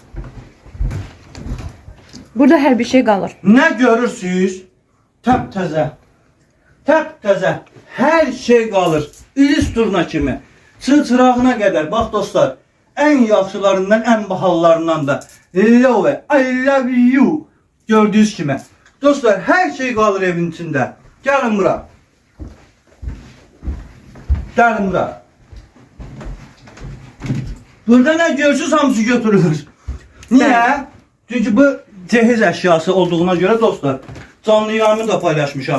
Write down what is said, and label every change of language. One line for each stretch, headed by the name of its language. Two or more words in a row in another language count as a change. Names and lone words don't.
Azerbaijani: Burada hər bir şey qalır. Nə görürsünüz? Təptəzə. Təptəzə. Hər şey qalır. İlis turna kimi. Çırağına qədər. Bax dostlar. Ən yaxşılarından, ən bahalılarından da.
English: Love, I love you.
Azerbaijani: Gördüyünüz kimi. Dostlar, hər şey qalır evin içində. Gəlin bura. Gəlin bura. Burada nə görürsünüz hamısı götürülür. Niyə? Çünki bu cehiz əşyası olduğuna görə dostlar, canlı yayımı da paylaşmışam.